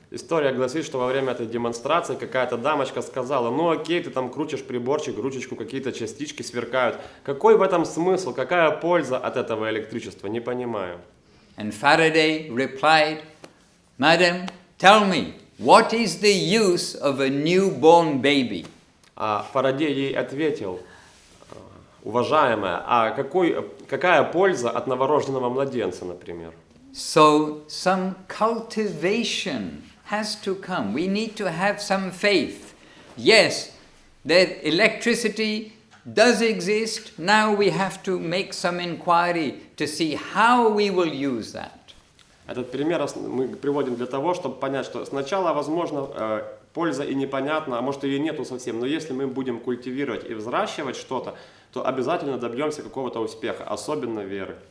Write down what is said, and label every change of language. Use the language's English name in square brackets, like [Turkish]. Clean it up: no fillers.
[Russian] История гласит, что во время этой демонстрации какая-то дамочка сказала, ну окей, ты там крутишь приборчик, ручечку, какие-то частички сверкают. Какой в этом смысл? Какая польза от этого электричества? Не понимаю. [English] And Faraday replied, Madam, tell me, what is the use of a newborn baby? [Russian] А Фарадей ей ответил, уважаемая, а какая польза от новорожденного младенца, например? [English] So some cultivation has to come. We need to have some faith. Yes, that electricity does exist. Now we have to make some inquiry to see how we will use that. [Russian] Этот пример мы приводим для того, чтобы понять, что сначала, возможно, польза и непонятна, а может ее нету совсем, но если мы будем культивировать и взращивать что-то, то обязательно добьемся какого-то успеха, особенно веры.